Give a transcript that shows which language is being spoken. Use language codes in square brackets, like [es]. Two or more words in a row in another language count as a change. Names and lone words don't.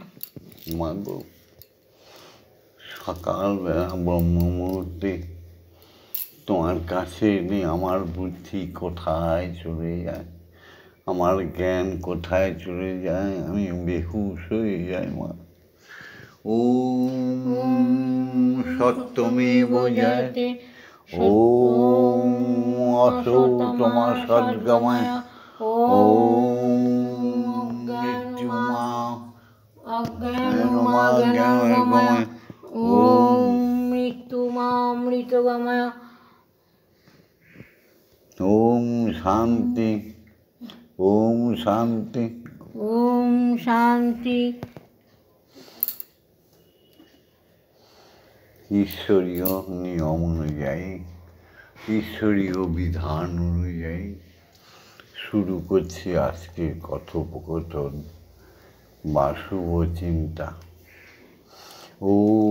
[bn] মাগো সকালবেলা ব্রহ্ম মুহূর্তে তোমার কাছে এনে আমার বুদ্ধি কোথায় চলে যায়, আমার জ্ঞান কোথায় চলে যায়, আমি বেহুশ হয়ে যাই মা। [sa] ওম সত্যমেব জয়তে, ওম অসৌতমা সদ্গময়, ওম মৃত্যুমা অজ্ঞানময়, ওম মৃত্যুমা অমৃতগময়। ওম শান্তি, ওম শান্তি, ওম শান্তি। [bn] ঈশ্বরীয় নিয়ম অনুযায়ী, ঈশ্বরীয় বিধান অনুযায়ী শুরু করছি আজকের কথোপকথন বা শুভ চিন্তা।